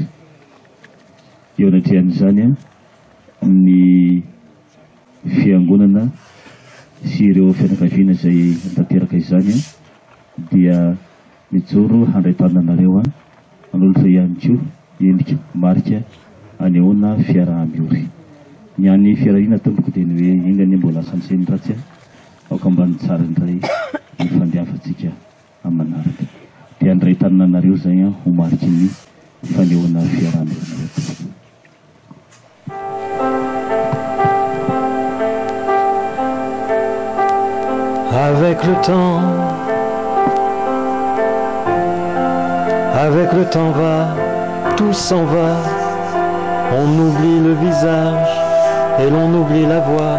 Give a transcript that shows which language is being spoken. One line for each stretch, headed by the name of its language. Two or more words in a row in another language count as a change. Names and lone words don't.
Malagasy: Eo anatrehan'izany a ny fiangonana sy ireo fianakaviana izay tanteraka izany a dia mijoro handray tananareo a anolotra ihany koa endrika marika anehoana fiaraha-miory. Ny an'ny fiarahana tompoko dia ny hoe ingany mbola asan'iseny ratsy a aoka ambany tsara indray ny fandehafantsika amin'ny manaraka. Dia andray tananareo zay a ho mariky ny fanehoana fiaraha-miory.
French: Avec le temps va, tout s'en va. On oublie le visage et l'on oublie la voix.